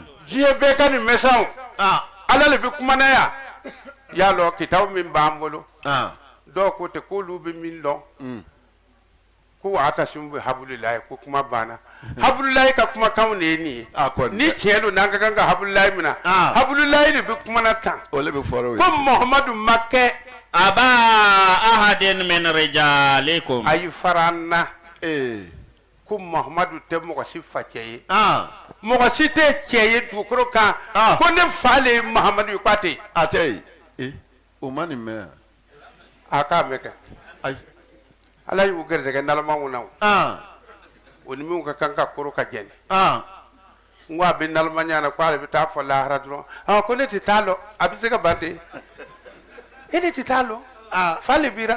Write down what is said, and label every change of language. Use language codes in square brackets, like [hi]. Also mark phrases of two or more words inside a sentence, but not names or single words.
[bm] diɲɛ bɛɛ ka nin mɛsaw ala le bɛ kumana yan y'a lɔ kitabu min b'an bolo dɔw ko tɛ k'olu bɛ min dɔn ko atasimu bɛ habulilayi ko kuma banna habulilayi ka kumakanw de ye nin ye ni tiɲɛ don n'an ka kan ka habulilayi minɛ habulilayi de bɛ kumana tan ko Muhamadu ma kɛ [ar] أبا أحد من رجالكم [bm] a yi fara an na ko Muhamadu tɛ mɔgɔ si facɛ ye mɔgɔ si tɛ cɛ ye dugukolo kan ko ne fa le ye Muhamadu ye k'a tɛ yen a tɛ yen o ma nin mɛn a k'a mɛn kɛ ala y'u gɛrɛsɛgɛ nalamaw na o ni minnu ka kan ka koro ka jɛni n ko a bɛ nalimanya na ko ale bɛ taa fɔ lahara dɔrɔn ko ne tɛ taa lɔ a bɛ se ka ban ten e ne tɛ taa lɔ fa le bira